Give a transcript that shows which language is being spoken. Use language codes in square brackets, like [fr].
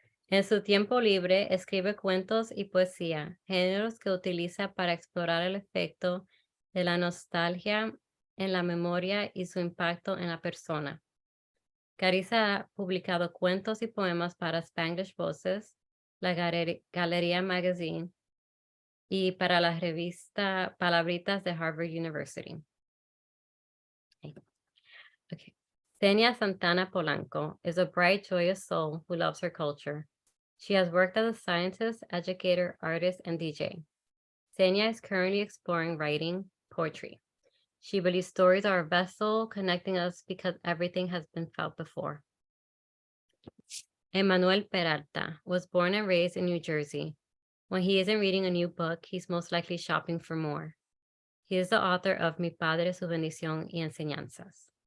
[es] En su tiempo libre escribe cuentos y poesía, géneros que utiliza para explorar el efecto de la nostalgia en la memoria y su impacto en la persona. Carisa ha publicado cuentos y poemas para Spanglish Voices, la Galería Magazine y para la revista Palabritas de Harvard University. Okay. [en] Cenia Santana Polanco is a bright, joyous soul who loves her culture. She has worked as a scientist, educator, artist, and DJ. Cenia is currently exploring writing poetry. She believes stories are a vessel connecting us because everything has been felt before. Emmanuel Peralta was born and raised in New Jersey. When he isn't reading a new book, he's most likely shopping for more. He is the author of Mi Padre, Su Bendición y Enseñanzas.